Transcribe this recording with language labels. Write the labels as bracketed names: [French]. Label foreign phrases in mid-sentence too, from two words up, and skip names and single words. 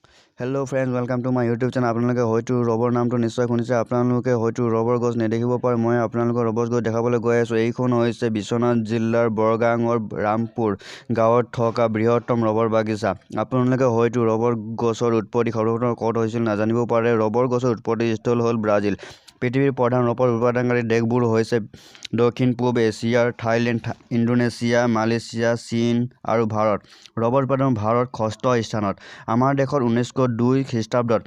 [English] hello friends welcome to my YouTube channel [Assamese] आपलोके হয়তো ৰবৰ নামটো নিশ্চয় শুনিছে আপোনালোকে হয়তো ৰবৰ গছ নেদেখিব পাৰে মই আপোনালোকৰ ৰবৰ গছ দেখাবলৈ গৈ আছো এইখন হৈছে বিশ্বনাথ জিলাৰ বৰগাঙৰ ৰামপুৰ গাঁৱত থকা বৃহত্তম ৰবৰ বাগিচা আপোনালোকে হয়তো ৰবৰ গছৰ উৎপত্তি সৰ্বপ্ৰথম ক'ত হৈছিল নাজানিব পাৰে ৰবৰ গছৰ উৎপত্তি স্থল হ'ল ব্ৰাজিল পৃথিৱীৰ প্ৰধান ৰবৰ উৎপাদনকাৰী দেশবোৰ হৈছে দক্ষিণ পূব এছিয়াৰ থাইলেণ্ড ইণ্ডোনেছিয়া মালয়েছিয়া চীন আৰু ভাৰত ৰবৰ উৎপাদন ভাৰত ষষ্ঠ স্থানত আমাৰ দেশৰ 1902 খ্ৰীষ্টাব্দত